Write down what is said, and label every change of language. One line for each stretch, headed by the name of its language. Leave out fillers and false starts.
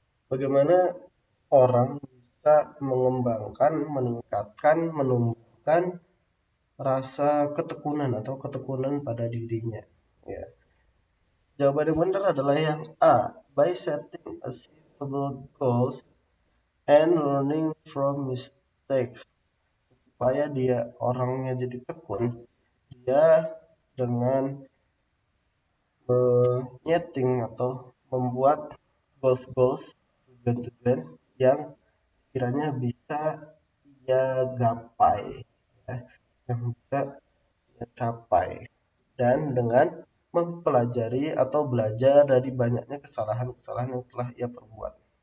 Indonesian: Bagaimana orang bisa mengembangkan, meningkatkan, menumbuhkan rasa ketekunan atau ketekunan pada dirinya. Ya. Jawaban yang benar adalah yang A.
English: By setting achievable goals and learning from mistakes.
Indonesian: Supaya dia orangnya jadi tekun, dia dengan menyeting atau membuat goals-goals, tujuan-tujuan yang kiranya bisa ia gapai, ya, yang bisa ia capai, dan dengan mempelajari atau belajar dari banyaknya kesalahan-kesalahan yang telah ia perbuat.